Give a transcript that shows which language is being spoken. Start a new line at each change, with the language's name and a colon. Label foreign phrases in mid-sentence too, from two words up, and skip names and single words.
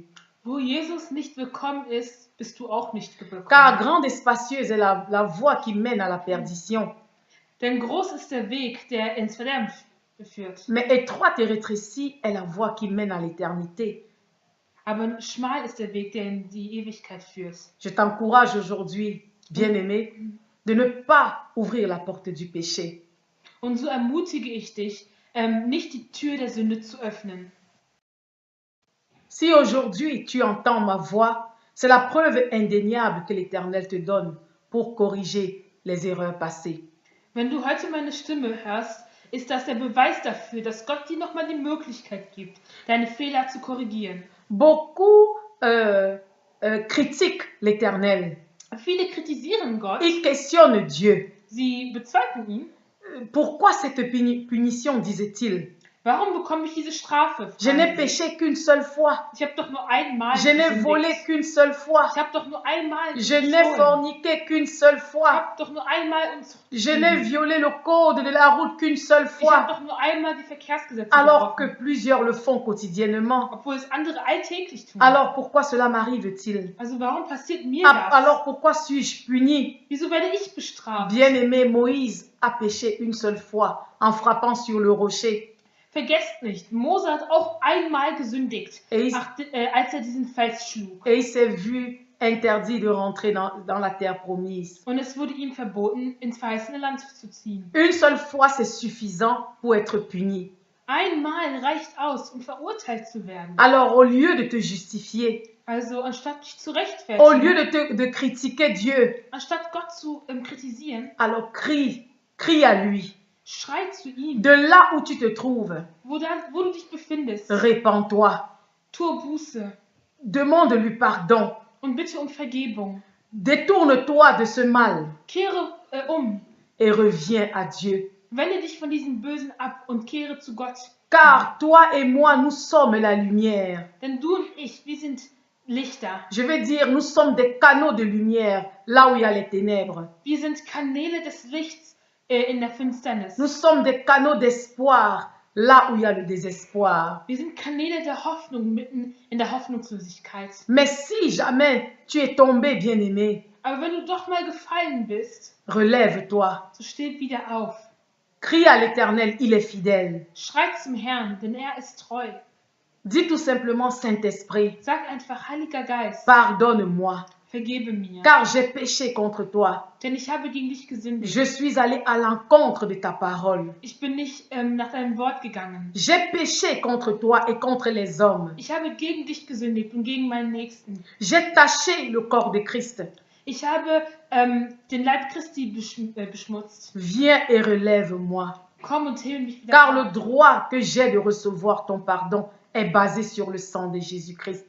German: Wo Jesus nicht willkommen ist, bist du auch nicht willkommen.
French: Car grande et spacieuse est la voie qui mène à la perdition,
German: Denn groß ist der Weg, der ins Verderben führt.
French: mais étroite et rétrécie est la voie qui mène à l'éternité.
German: Aber schmal ist der Weg, der in die Ewigkeit führt.
French: Je t'encourage aujourd'hui, bien-aimé, de ne pas ouvrir la porte du péché.
German: Und so ermutige ich dich, nicht die Tür der Sünde zu öffnen.
French: Si aujourd'hui tu entends ma voix, c'est la preuve indéniable que l'Éternel te donne pour corriger les erreurs passées.
German: Wenn du heute meine Stimme hörst, ist das der Beweis dafür, dass Gott dir nochmal die Möglichkeit gibt, deine Fehler zu korrigieren.
French: Beaucoup critiquent l'Éternel.
German: Viele kritisieren Gott,
French: Ils questionnent Dieu.
German: sie bezweifeln ihn.
French: Pourquoi cette punition, disait-il?
German: Warum bekomme ich diese Strafe?
French: Je n'ai péché qu'une seule fois.
German: Ich habe doch nur einmal
French: Je n'ai
German: gesündigt.
French: volé qu'une seule fois.
German: Ich habe doch nur einmal
French: Je n'ai
German: gestohlen.
French: forniqué qu'une seule
German: Ich
French: fois.
German: habe doch nur einmal Unzucht
French: Je n'ai
German: getrieben.
French: violé le code de la route qu'une seule
German: Ich habe
French: fois.
German: doch nur einmal die Verkehrsgesetze
French: Alors que
German: gebrochen,
French: plusieurs le font quotidiennement.
German: obwohl es andere alltäglich tun.
French: Alors pourquoi cela m'arrive-t-il?
German: Also warum passiert mir das?
French: Alors pourquoi suis-je puni?
German: Wieso werde ich bestraft?
French: Bien-aimé, Moïse a péché une seule fois en frappant sur le rocher.
German: Vergesst nicht, Mose hat auch einmal gesündigt,
French: Et
German: als diesen Fels schlug.
French: il s'est vu interdit de rentrer dans la terre promise.
German: Und es wurde ihm verboten, ins verheißene Land zu ziehen.
French: Une seule fois, c'est suffisant pour être puni.
German: Einmal reicht aus, um verurteilt zu werden.
French: Alors, au lieu de te justifier,
German: Also anstatt dich zu
French: au
German: rechtfertigen,
French: lieu de critiquer Dieu,
German: anstatt Gott zu kritisieren,
French: alors crie à lui.
German: schrei zu ihm,
French: De là où tu te trouves,
German: wo du dich befindest.
French: répands-toi.
German: Tue Buße
French: Demande-lui pardon.
German: und bitte um Vergebung.
French: Détourne-toi de ce mal
German: Kehre
French: et reviens à Dieu.
German: Wende dich von diesem Bösen ab und kehre zu Gott.
French: Car toi et moi, nous sommes la lumière.
German: Denn du und ich, wir sind Lichter.
French: Je vais dire, nous sommes des canaux de lumière là où il y a les ténèbres.
German: Wir sind Kanäle des Lichts in der Finsternis.
French: Nous sommes des canaux d'espoir là où il y a le désespoir.
German: Wir sind Kanäle der Hoffnung mitten in der Hoffnungslosigkeit.
French: Mais si jamais tu es tombé, bien-aimé,
German: Aber wenn du doch mal gefallen bist,
French: relève-toi.
German: so steh wieder auf.
French: Crie à l'Éternel, il est fidèle.
German: Schrei zum Herrn, denn er ist treu.
French: Dis tout simplement, Saint-Esprit,
German: Sag einfach, Heiliger Geist,
French: pardonne-moi,
German: vergebe mir.
French: car j'ai péché contre toi.
German: Denn ich habe gegen dich gesündigt.
French: Je suis allé à l'encontre de ta parole.
German: Ich bin nicht nach deinem Wort gegangen.
French: J'ai péché contre toi et contre les hommes.
German: Ich habe gegen dich gesündigt und gegen meinen Nächsten.
French: J'ai taché le corps de Christ.
German: Ich habe den Leib Christi beschmutzt.
French: Viens et relève-moi.
German: Komm und hebe mich wieder
French: Car
German: auf.
French: le droit que j'ai de recevoir ton pardon est basé sur le sang de Jésus-Christ.